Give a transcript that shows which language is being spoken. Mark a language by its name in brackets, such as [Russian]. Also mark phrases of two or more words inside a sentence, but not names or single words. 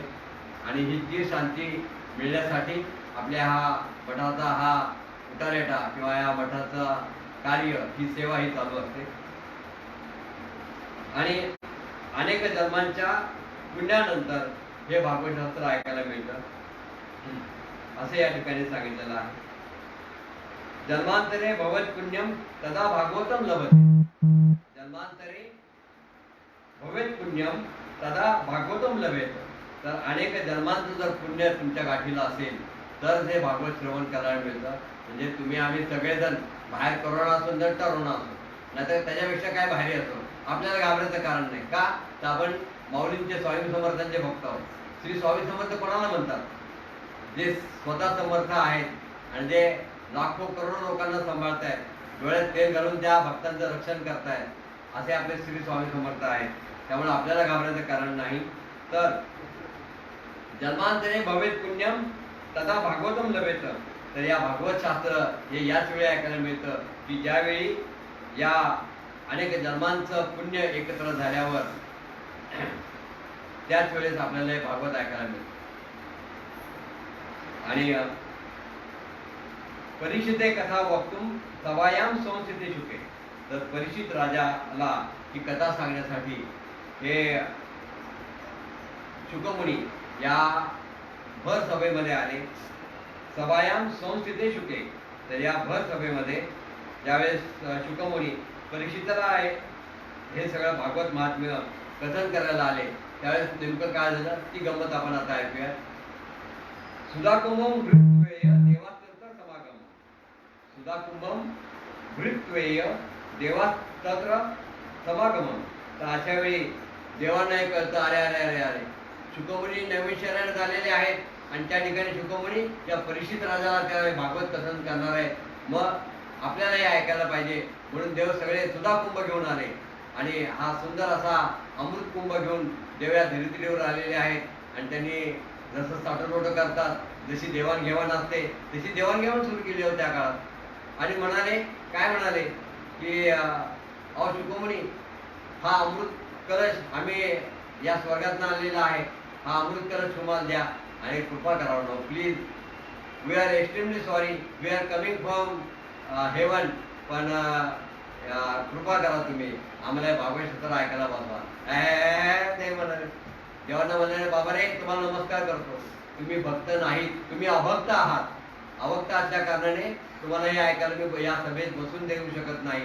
[Marathi] आणि ही तीर शांती मिळण्यासाठी आपल्या हा मठाचा हा उटारेटा किंवा या मठाचं कार्य, ही सेवा ही चालू असते. आणि अनेक जन्मांच्या पुण्यानंतर हे भागवत शास्त्र ऐकायला मिळतं असं या ठिकाणी सांगितलेलं आहे. [Sanskrit] जन्मांतरे भवत पुण्यम तदा भागवतम लभते. जन्मांतरे भवेत पुण्यम तदा भागवतम लभेत. [Marathi] तर अनेक जन्मांचं जर पुण्य तुमच्या गाठीला असेल तर हे भागवत श्रवण करायला मिळतं. म्हणजे तुम्ही आम्ही सगळेजण बाहेर करोना असो तर टरोना असो, नाहीतर त्याच्यापेक्षा काय बाहेर असो, आपल्याला घाबरायचं कारण नाही. का तर आपण माऊलींचे स्वामी समर्थांचे भक्त आहोत. श्री स्वामी समर्थ कोणाला म्हणतात? जे स्वतः समर्थ आहेत आणि जे लाखो करोडो लोकांना सांभाळतायत, डोळ्यात तेल घालून त्या भक्तांचं रक्षण करतायत, असे आपले श्री स्वामी समर्थ आहेत. त्यामुळे आपल्याला घाबरायचं कारण नाही. [Sanskrit] तर जन्मांतरे भवेत पुण्यम तथा भागवतम लभेत. [Marathi] तर या भागवत शास्त्र हे याच वेळी ऐकायला मिळतं की ज्यावेळी या अनेक जन्मांचं पुण्य एकत्र झाल्यावर त्याच वेळेस आपल्याला हे भागवत ऐकायला मिळतं. [Sanskrit] आणि परीक्षिते कथा वक्तुम सवायाम संस्थिते शुके. [Marathi] तर परीक्षित राजाला ही कथा सांगण्यासाठी हे शुकमुनी या भर सभेमध्ये आले. [Sanskrit] सभायाम संस्थिते शुके. [Marathi] तर या भर सभेमध्ये ज्यावेळेस शुकमुनी परीक्षिताला हे सगळं भागवत महात्म्य कथन करायला आले, त्यावेळेस नेमकं काय झालं ती गंमत आपण आता ऐकूया. [Sanskrit] सुधाकुंभम भृत्वेय देवास्तत्र समागम. सुधाकुंभम भृत्वेय देवास्तत्र समागमन. [Marathi] तर अशा वेळी देवांना हे कळतं, अरे अरे अरे अरे शुकमुनी नवीन शरण झालेले आहेत आणि त्या ठिकाणी शुकमुनी या परीक्षित राजाला त्या भागवत कथन करणार आहे, मग आपल्याला हे ऐकायला पाहिजे. म्हणून देव सगळे सुधाकुंभ घेऊन आले आणि हा सुंदर असा अमृत कुंभ घेऊन देव या धरित्रीवर आलेले आहेत. आणि त्यांनी जसं साठवलोटं करतात, जशी देवाणघेवाण असते तशी देवाणघेवाण सुरू केली होती त्या काळात. आणि म्हणाले, काय म्हणाले की अहो शुकमुनी, हा अमृत कलश आम्ही या स्वर्गातनं आणलेला आहे, हा अमृत कलश तुम्हाला द्या आणि कृपा करावं [English] no please. We are extremely sorry, we are coming from heaven, [Marathi] पण कृपा करा तुम्ही आम्हाला भागवत शास्त्र ऐकायला बसवा. ते म्हणाले, देवांना म्हणाले, बाबा रे तुम्हाला नमस्कार करतो, तुम्ही भक्त नाहीत, तुम्ही अभक्त आहात. अभक्त असल्या कारणाने तुम्हाला हे ऐकायला मी या सभेत बसून देऊ शकत नाही.